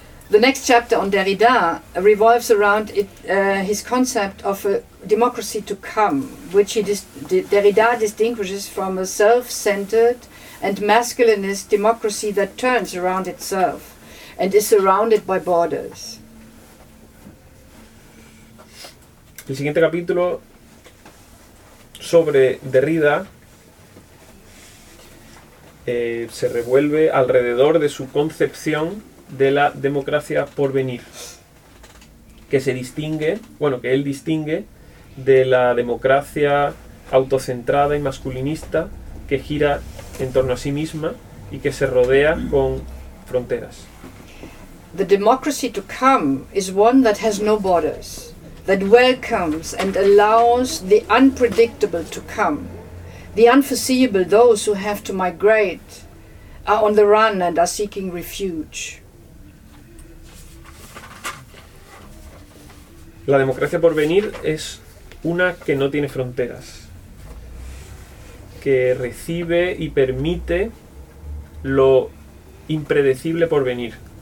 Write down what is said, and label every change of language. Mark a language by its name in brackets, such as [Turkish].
[English] The next chapter on Derrida revolves around his concept of a democracy to come, which Derrida distinguishes from a self-centered and masculinist democracy that turns around itself and is surrounded by borders. [Spanish] El siguiente capítulo sobre Derrida se revuelve alrededor de su concepción de la democracia por venir, que se distingue, bueno, que él distingue de la democracia autocentrada y masculinista que gira en torno a sí misma y que se rodea con fronteras. [English] The democracy to come is one that has no borders, that welcomes and allows the unpredictable to come. The unforeseeable, those who have to migrate, are on the run and are seeking refuge. [Spanish] La democracia por venir es una que no tiene fronteras, que recibe y permite lo impredecible por venir.